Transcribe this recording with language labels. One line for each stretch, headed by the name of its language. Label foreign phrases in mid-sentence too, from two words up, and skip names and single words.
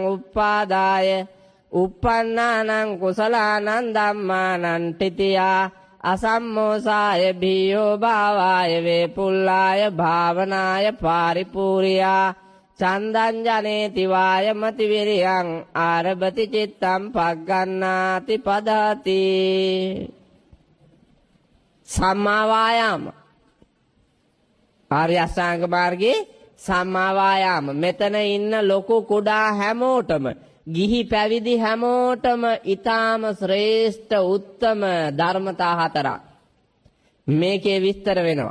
Pali: උප්පාදාය උප්පන්නානං කුසලානං ධම්මානං තිතියා අසම්මෝසාය භීයෝ භාවාය වේපුල්ලාය භාවනාය පාරිපූර්යා චන්දං ජනේති වායමති විරියං ආරභති චිත්තං පග්ගණ්ණාති පදති.
Sinhala: සම්මා වායාම ආර්ය අෂ්ටාංග මාර්ගයේ සම්මා වායාම. මෙතන ඉන්න ලොකු කුඩා හැමෝටම ගිහි පැවිදි හැමෝටම ඊටාම ශ්‍රේෂ්ඨ උත්තම ධර්මතා හතරක් මේකේ විස්තර වෙනවා.